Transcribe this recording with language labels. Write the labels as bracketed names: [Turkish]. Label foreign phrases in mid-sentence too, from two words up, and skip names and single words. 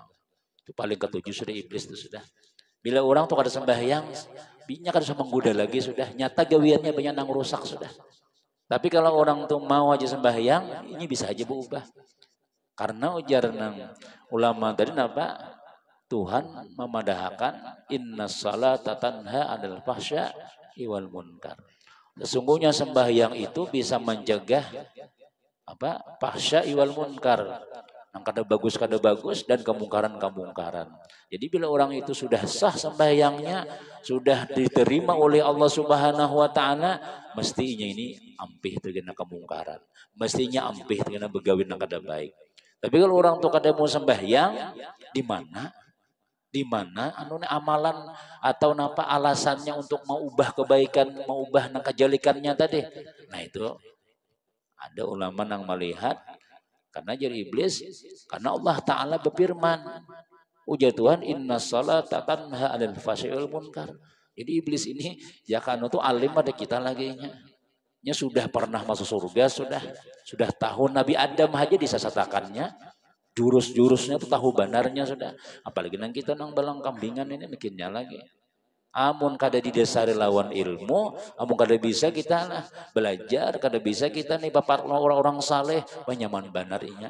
[Banjar] Itu paling ketujuh sudah iblis itu sudah. Bila orang tuh kada sembahyang, binya kada bisa menggoda lagi sudah. Nyata gawiannya banyak nang rusak sudah. Tapi kalau orang tuh mau aja sembahyang, ini bisa aja berubah. Karena ujar nang ulama tadi napa? Tuhan memadahkan [Arabic] إن الصلاة تنهى عن الفحشاء والمنكر. [Banjar] Sesungguhnya sembahyang itu bisa mencegah apa? [Arabic] الفحشاء والمنكر. [Banjar] Yang kada bagus dan kemungkaran. Jadi bila orang itu sudah sah sembahyangnya, sudah diterima oleh Allah [Arabic] سبحانه وتعالى, [Banjar] mestinya ini ampih terkena kemungkaran. Mestinya ampih terkena begawi yang kada baik. Tapi kalau orang tuh kada mau sembahyang, di mana? Di mana amalan atau napa alasannya untuk mau ubah kebaikan, mau ubah nang kejalikannya tadi. Nah itu ada ulama yang melihat karena jadi iblis, karena Allah Ta'ala berfirman, ujar Tuhan, [Arabic] إن الصلاة تنهى عن الفحشاء والمنكر. [Banjar] Jadi iblis ini, ya kan itu alim ada kita lagi nya. Nya sudah pernah masuk surga, sudah tahu Nabi Adam aja disesatakannya, jurus-jurusnya itu tahu benarnya sudah. Apalagi nang kita nang balang kambingan ini bikinnya lagi. Amun kada didasari lawan ilmu, amun kada bisa kita lah belajar, kada bisa kita nih bapak orang-orang saleh, nyaman banarnya.